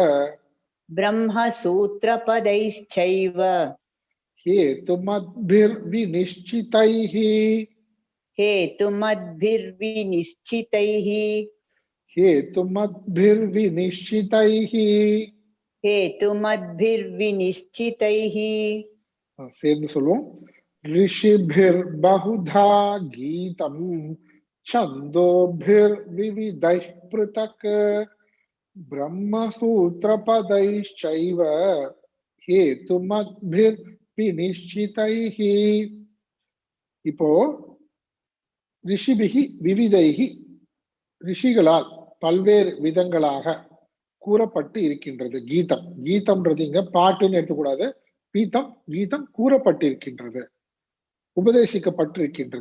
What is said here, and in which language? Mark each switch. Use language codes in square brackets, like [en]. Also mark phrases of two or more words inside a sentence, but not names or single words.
[sa] ब्रह्मसूत्रपदैश्चैव हेतुमद्भिर्विनिश्चितैः हेतुमद्भिर्विनिश्चितैः हेतुमद्भिर्विनिश्चितैः हेतुमद्भिर्विनिश्चितैः [ta] சேர்ந்து சொல்லுவோம். [sa] ऋषिभिर्बहुधा गीतम् छन्दोभिर्विविधैः पृथक् ब्रह्मसूत्रपदैश्चैव हेतुमद्भिर्विनिश्चितैः. [ta] இப்போ [sa] ऋषिभिः विविधैः, [ta] ரிஷிகளால் பல்வேறு விதங்களாக கூறப்பட்டு இருக்கின்றது கீதம். கீதம்ன்றது இங்க பாட்டுன்னு எடுத்துக்கூடாது. கீதம் கீதம் கூறப்பட்டிருக்கின்றது, உபதேசிக்கப்பட்டிருக்கின்றது.